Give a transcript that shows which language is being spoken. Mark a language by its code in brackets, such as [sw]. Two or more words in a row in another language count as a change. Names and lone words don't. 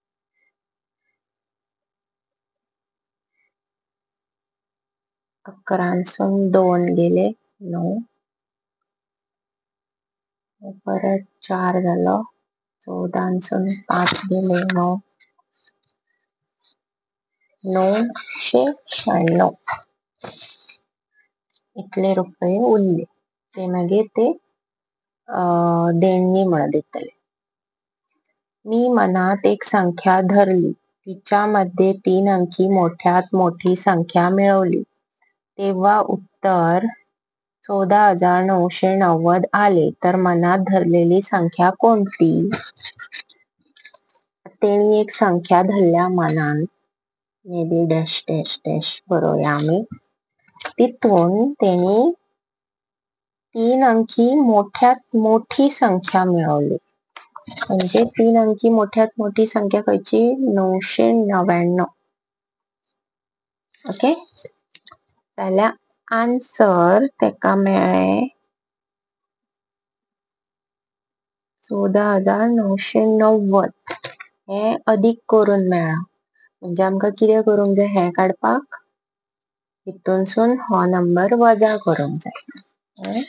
[kok] 11सून 2 गेले 9, परत 4 जालो. 14सून 5 गेले 9, 996 इतले रुपये उरले. ते मागीर ते देणगी म्हणून दितले. [mr] मी मनात एक संख्या धरली, तिच्यामध्ये 3 अंकी मोठ्यात मोठी संख्या मिळवली, तेव्हा उत्तर 14,990 आले. तर मनात धरलेली संख्या कोणती? [kok] तेणी एक संख्या धरल्या मनात, [en] may be dash dash dash [kok] बरोवया आमी. तितून तेणी [mr] 3 अंकी मोठ्यात मोठी संख्या मिळवली. म्हणजे 3 अंकी मोठ्यात मोठी संख्या खयची? 999. ओके. [kok] जाल्यार आन्सर तेका मेळ्ळे 14,990. हे अधिक करून मेळ्ळा. म्हणजे आमकां कितें करूंक जाय हे काडपाक हितूनसून हो नंबर वजा करूंक जाय.